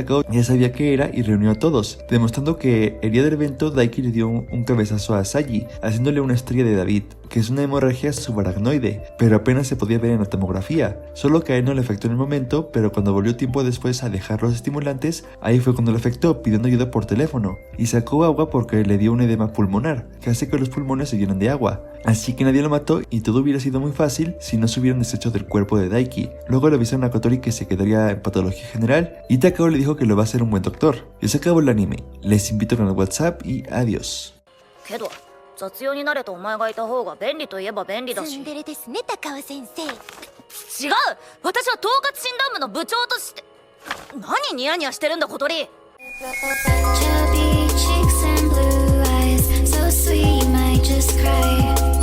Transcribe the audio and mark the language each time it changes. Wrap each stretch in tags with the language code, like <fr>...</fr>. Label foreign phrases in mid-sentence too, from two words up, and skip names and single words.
<es>Takao ya sabía qué era y reunió a todos, demostrando que el día del evento Daiki le dio un cabezazo a Asagi, haciéndole una estrella de David, que es una hemorragia subaracnoide, pero apenas se podía ver en la tomografía, solo que a él no le afectó en el momento, pero cuando volvió tiempo después a dejar los estimulantes, ahí fue cuando le afectó, pidiendo ayuda por teléfono, y sacó agua porque le dio un edema pulmonar, que hace que los pulmones se llenen de agua, así que nadie lo mató y todo hubiera sido muy fácil si no se hubieran deshecho del cuerpo de Daiki. Luego le avisaron a Kotori que se quedaría en patología general, y Takao le dijo que lo va a hacer un buen doctor. Y se acabó el anime, les invito con el WhatsApp y adiós.</es> <ja>雑用になれとお前がいた方が便利といえば便利だし。ツンデレですね、高尾先生。違う、私は統括診断部の部長として。何ニヤニヤしてるんだ、小鳥。</ja> <en>Chubby cheeks and blue eyes, so sweet you might just cry.</en>